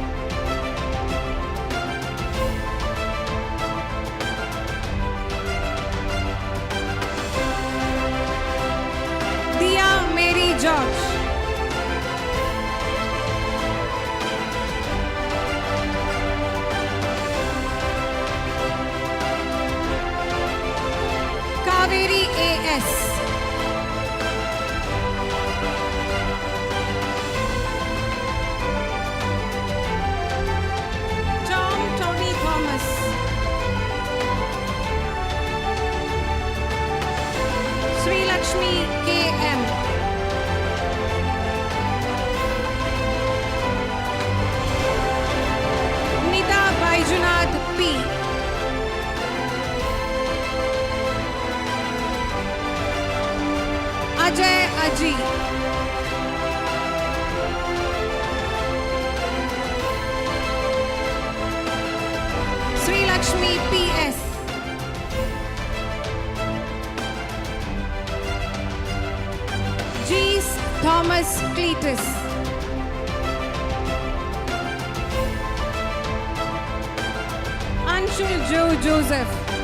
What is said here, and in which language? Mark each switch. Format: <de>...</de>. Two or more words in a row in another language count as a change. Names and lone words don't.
<en>Dia Mary George, Kaveri A.S., Tom Tony Thomas, Sri Lakshmi K.M., Nita Baijunath P., Ajay Aji, Sri Lakshmi P.S., G. Thomas Cletus, Anshul Joe Joseph,</en>